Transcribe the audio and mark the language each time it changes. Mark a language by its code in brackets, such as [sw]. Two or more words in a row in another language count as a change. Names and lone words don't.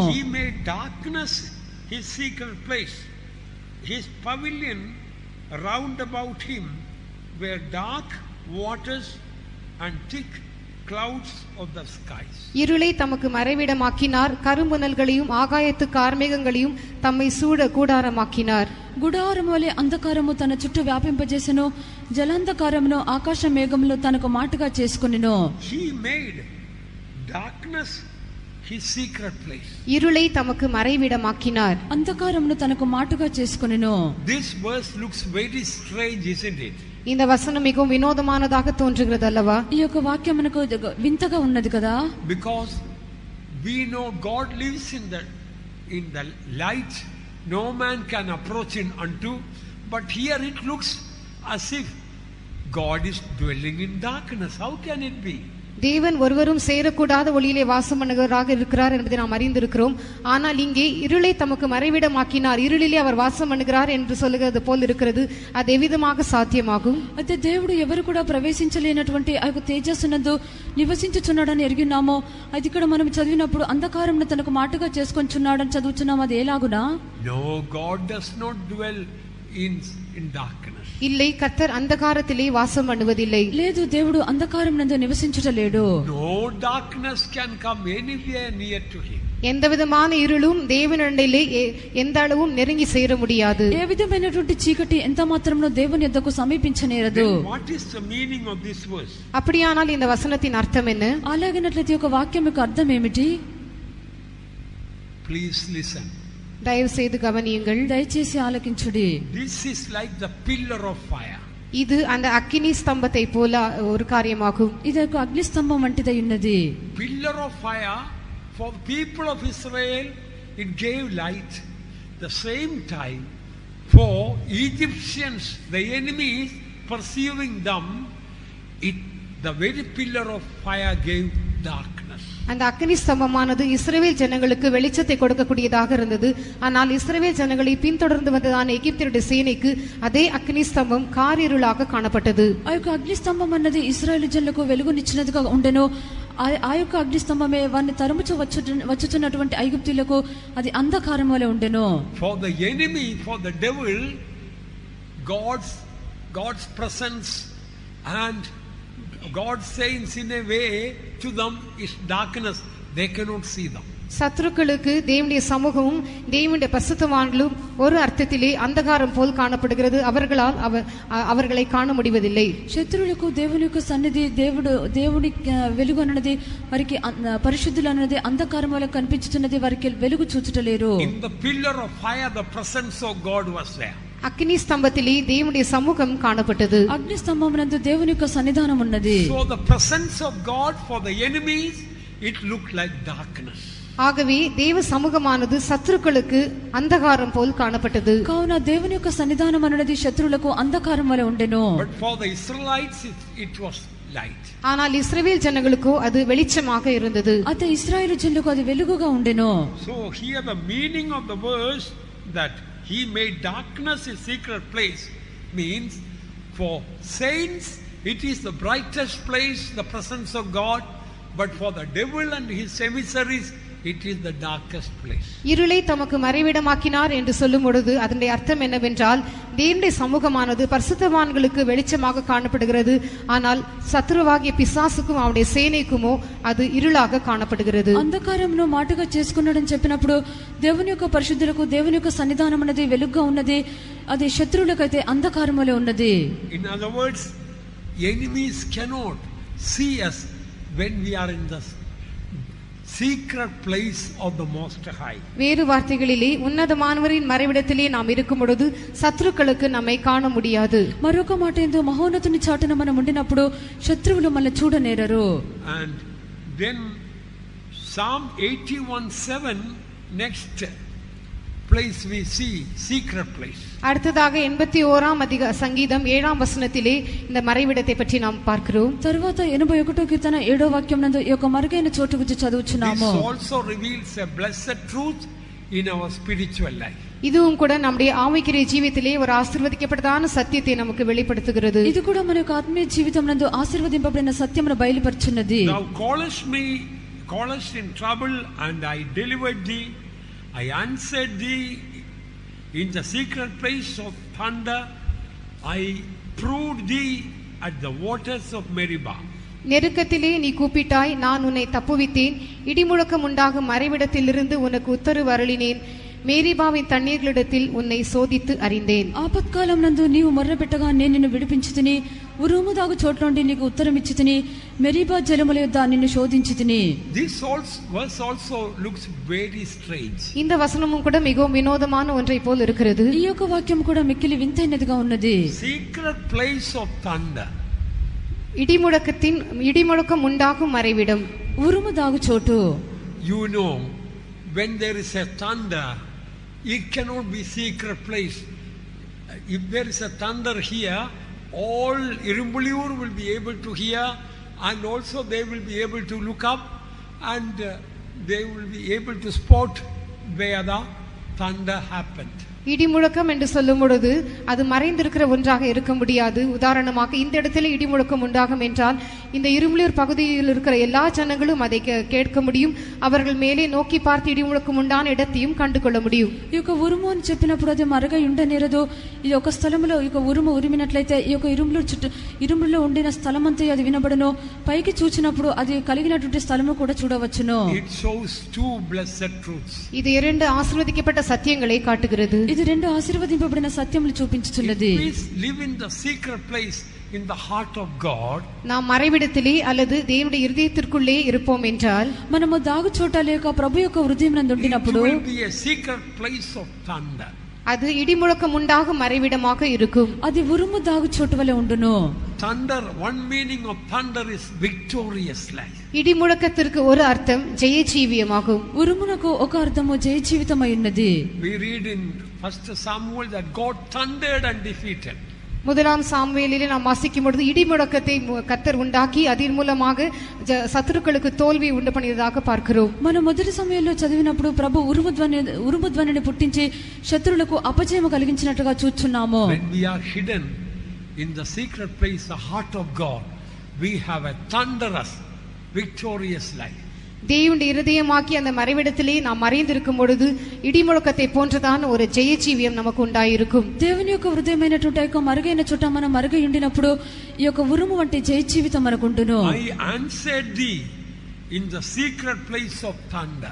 [en] He made darkness his secret place. His pavilion round about him were dark waters and thick clouds of the skies. [ta] இருளை தமக்கு மறைவிடமாக்கினார், கரும்புனல்களையும் ஆகாயத்து கார்மேகங்களையும் தம்மை சூட கூடாரமாக்கினார். [te] గుడారము వలె అంధకారము తన చుట్టూ వ్యాపింపజేసెను, జలాంధకారమును ఆకాశ మేఘములు తనకు మాటుగా చేసుకొనెను. [en] He made darkness his secret place. [ta] இருளை தமக்கு மறைவிடமாக்கினார். [te] అంధకారమును తనకు మాటుగా చేసుకొనెను. [en] This verse looks very strange, isn't it? [ta] இந்த வசனம் மிகவும் வினோதமானதாக தோன்றுகிறது அல்லவா? [te] ఈ యొక్క వాక్యం మనకు వింతగా ఉన్నది కదా. [en] Because we know God lives in the light, no man can approach him unto, but here it looks as if God is dwelling in darkness. How can it be? [ta] தேவன் ஒருவரும் சேரக்கூடாத ஒளியிலே வாசம் பண்ணுகிறவராக இருக்கிறார் என்பதை நாம் அறிந்திருக்கிறோம். ஆனால் இங்கே இருளை தமக்கு மறைவிடமாக்கினார், இருளிலே அவர் வாசம் பண்ணுகிறார் என்று சொல்லுகிறது போல் இருக்கிறது. அது எவ்விதமாக சாத்தியமாகும்? [te] అయితే దేవుడు ఎవరు కూడా ప్రవేశించలేనటువంటి ఆ యొక్క తేజస్సునందు నివసించుచున్నాడని ఎరిగినామో, అది ఇక్కడ మనం చదివినప్పుడు అంధకారంను తనకు మాటుగా చేసుకొంచున్నాడని చదువుచున్నాం. అది ఎలాగునా? [en] No, God does not dwell in darkness. [ta] இல்லை, கர்த்தர் அந்தகாரத்திலே வாசம் பண்ணுவதில்லை. [te] లేదు, దేవుడు అంధకారం నందు నివసించుటలేడు. [en] No darkness can come anywhere near to him. [ta] எந்த விதமான இருளும் தேவனிடத்திலே எந்த அளவும் நெருங்கி சேர முடியாது. [te] ఏ విధమైనటువంటి చీకటి ఎంత మాత్రమునో దేవుని యొద్దకు సమీపించనేరదు. [en] What is the meaning of this verse? [ta] அப்படியானால் இந்த வசனத்தின் అర్థం என்ன? [te] అలాగైనట్లయితే ఒక వాక్యం యొక్క అర్థం ఏమిటి? [en] Please listen. [ta] தயவு செய்து கவனியுங்கள். [te] దయచేసి ఆలకించుడి. [en] This is like the pillar of fire. [ta] இது அந்த அக்கினி ஸ்தம்பத்தை போல ஒரு காரியமாகும். [te] ఇది ఒక అగ్ని స్తంభం వంటిదై ఉన్నది. [en] Pillar of fire for the people of Israel, it gave light. The same time for Egyptians, the enemies pursuing them, the very pillar of fire gave darkness. [ta] அந்த அக்கினி ஸ்தம்பமானது இஸ்ரவேல் ஜனங்களுக்கு வெளிச்சத்தை கொடுக்கக்கூடியதாக இருந்தது. ஆனால் இஸ்ரவேல் ஜனங்களை பின்தொடர்ந்து வந்ததான எகிப்தியருடைய சேனைக்கு அதே அக்கினி ஸ்தம்பம் காரிருளாக காணப்பட்டது. [te] ఆ యొక్క అగ్ని స్తంభం అన్నది ఇశ్రాయేలు జనులకు వెలుగునిచ్చినదిగా ఉండెను. ఆ యొక్క అగ్ని స్తంభమే వారిని తరుముచు వచ్చుచున్నటువంటి ఐగుప్తీయులకు అది అంధకారం వలె ఉండెను. [en] For the enemy, for the devil, God's presence and God's sayings in a way to them is darkness. They cannot see them. [ta] சத்துருக்களுக்கு தேவனுடைய சமூகமும் தேவனுடைய பரிசுத்தவான்களும் ஒரு அர்த்தத்திலே அந்தகாரம் போல் காணப்படுகிறது. அவர்களால் அவர்களை காண முடிவதில்லை. [te] శత్రువులకు దేవుని యొక్క సన్నిధి దేవుని వెలుగు అన్నది వారికి పరిశుద్ధులు అన్నది అంధకారం వల్ల కనిపించుతున్నది. వారికి వెలుగు చూచుటలేరు. [en] In the pillar of fire the presence of God was there. అగ్ని స్తంభத்திலே దేవుని సముఖం కాణపట్టదు. [te] అగ్ని స్తంభమునందు దేవుని యొక్క సన్నిధానం ఉన్నది. [en] So the presence of God for the enemies, it looked like darkness. [ta] ஆகவே தேவ சமூகமானது சத்துருக்களுக்கு அந்தகாரம் போல் காணப்பட்டது. [te] కావున దేవుని యొక్క సన్నిధానం అన్నది శత్రువులకు అంధకారం వలె ఉండెను. [en] But for the Israelites it was light. [ta] ஆனால் இஸ்ரவேல் ஜனங்களுக்கோ அது வெளிச்சமாக இருந்தது. [te] అయితే ఇశ్రాయేలు జనులకు అది వెలుగుగా ఉండెను. [en] So here the meaning of the verse that he made darkness a secret place means for saints it is the brightest place, the presence of God, but for the devil and his emissaries it is the darkest place. [ta] இருளை தமக்கு மறைவிடமாக்கினார் என்று சொல்லும் பொழுது அதனுடைய அர்த்தம் என்னவென்றால் தேவனுடைய சமூகமானது பரிசுத்தவான்களுக்கு வெளிச்சமாக காணப்படுகிறது. ஆனால் சத்துருவாகிய பிசாசுக்கும் அவனுடைய சேனைக்குமோ அது இருளாக காணப்படுகிறது. [te] అంధకారమును మాటగా చేసుకున్నాడని చెప్పినప్పుడు దేవుని యొక్క పరిశుద్ధులకు దేవుని యొక్క సన్నిధానం అనేది వెలుగుగా ఉన్నది. అది శత్రువులకైతే అంధకారం వలె ఉన్నది. [en] In other words, enemies cannot see us when we are in the secret place of the Most High. [ta] வேறு வார்த்தைகளிலே உன்னதமானவரின் மறைவிடத்திலே நாம் இருக்கும் பொழுது சத்துருக்களுக்கு நம்மை காண முடியாது. [te] మరొక మాట ఏందో మహోన్నతుని చాటున మనం ఉండినప్పుడు శత్రువులు మనల్ని చూడనేరరు. [en] And then Psalm 81:7 next place we see secret place. [ta] அடுத்ததாக 81ஆம் சங்கீதம் 7ஆம் வசனத்திலே இந்த மறைவிடத்தை பற்றி நாம் பார்க்கிறோம். [te] తరువాత 81వ కీర్తన 7వ వాక్యం నందు ఈ యొక్క మరుగైన చోటు గురించి చదువుచున్నాము. [en] This also reveals a blessed truth in our spiritual life. [ta] இதுவும் கூட நம்முடைய ஆவிக்குரிய ஜீவிதத்திலே ஒரு ஆசீர்வதிக்கப்பட்டதான சத்தியத்தை நமக்கு வெளிப்படுத்துகிறது. [te] ఇది కూడా మన యొక్క ఆత్మీయ జీవితం నందు ఆశీర్వదింపబడిన సత్యమును బయలుపరుచున్నది. [en] Thou callest in trouble and I delivered thee. I answered thee in the secret place of thunder. I proved thee at the waters of Meribah. [ta] நெருக்கத்திலே நீ கூப்பிட்டாய், நான் உன்னை தப்புவித்தேன். இடிமுழக்கம் உண்டாகும் மறைவிடத்திலிருந்து உனக்கு உத்தரவு அருளினேன். மேரீபாவின் தண்ணீர்லடத்தில் உன்னை சோதித்து அறிந்தேன். [te] ఆపత్కాలం నందు నీవు మొర్రపెట్టగా నేను నిన్ను విడిపించితిని. ఉరుముదాగు చోట్ల నుండి నీకు ఉత్తరం ఇచ్చితిని. మెరీబా జలముల యొద్ద నిన్ను శోధించితిని. [en] This verse also looks very strange. [ta] இந்த வசனமும் கூட மிகவும் வினோதமான ஒன்றை போல் இருக்கிறது. [te] ఈ యొక్క వాక్యం కూడా మిక్కిలి వింతైనదిగా ఉన్నది. [en] Secret place of thunder. [ta] இடிமுழக்கம் உண்டாகும் மறைவிடம். [te] ఉరుముదాగు చోటు. [en] You know, when there is a thunder, it cannot be secret place. If there is a thunder here, all Irumbuliyur will be able to hear, and also they will be able to look up, and they will be able to spot where the thunder happened. [ta] இடிமுழக்கம் என்று சொல்லும் பொழுது அது மறைந்திருக்கிற ஒன்றாக இருக்க முடியாது. உதாரணமாக இந்த இடத்துல இடிமுழக்கம் உண்டாகும் என்றால் இந்த இரும்புலியூர் பகுதியில் இருக்கிற எல்லா ஜனங்களும் அதை கேட்க முடியும். அவர்கள் மேலே நோக்கி பார்த்து இடிமுழக்கம் உண்டான இடத்தையும் கண்டு கொள்ள முடியும். [te] ఈ యొక్క ఉరుము అని చెప్పినప్పుడు అది మరగా ఉండనేరదు. ఈ యొక్క స్థలంలో ఈ యొక్క ఉరుము ఉరిమినట్లయితే ఈ యొక్క ఇరుములో ఉండిన స్థలమంతా అది వినబడను. పైకి చూచినప్పుడు అది కలిగినటువంటి స్థలము కూడా చూడవచ్చును. [en] It shows two blessed truths. [ta] இது இரண்டு ஆசீர்வதிக்கப்பட்ட சத்தியங்களை காட்டுகிறது. [te] ఇది రెండు ఆశీర్వదింపబడిన సత్యములు చూపించుచున్నది. [en] Please live in the secret place in the heart of God. [ta] நாம் மறைவிடத்திலே அல்லது தேவனுடைய இதயத்திற்குள்ளே இருப்போம் என்றால் [te] మనము దాగు చోట లేక ప్రభు యొక్క హృదయం నందు ఉండినప్పుడు [en] it will be a secret place of thunder. [ta] அது இடிமுழக்கம் உண்டாகும் மறைவிடமாக இருக்கும். [te] అది ఉరుము దాగు చోటు వలె ఉండును. [en] Thunder, one meaning of thunder is victorious life. [ta] இடிமுழக்கத்திற்கு ஒரு அர்த்தம் ஜெயஜீவியமாகும். [te] ఉరుమునకు ఒక అర్థము జయ జీవితమై ఉన్నది. [en] We read in 1 Samuel that God thundered and defeated. [ta] முதலாம் சாமுவேலிலே நாம் வாசிக்கும் பொழுது இடிமுழக்கத்தை கர்த்தர் உண்டாக்கி அதன் மூலமாக சத்துருக்களுக்கு தோல்வி உண்டு பண்ணியதாக பார்க்கிறோம். [te] మనం మొదటి సమయంలో చదివినప్పుడు ప్రభు ఉరుము ధ్వనిని పుట్టించి శత్రువులకు అపజయము కలిగించినట్టుగా చూస్తున్నాము. [en] When we are hidden in the secret place, the heart of God, we have a thunderous, victorious life. [ta] தேவனுடைய இருதயமாக்கி அந்த மறைவிடத்திலே நாம் மறைந்திருக்கும் பொழுது இடிமுழக்கத்தை போன்றதான ஒரு ஜெயஜீவியம் நமக்கு உண்டாயிருக்கும். [te] దేవుని యొక్క హృదయమైనటువంటి యొక్క మరుగైన చోట మనం మరుగై ఉండినప్పుడు ఈ యొక్క ఉరుము వంటి జయ జీవితం మనకు ఉండును. [en] I answered thee in the secret place of thunder.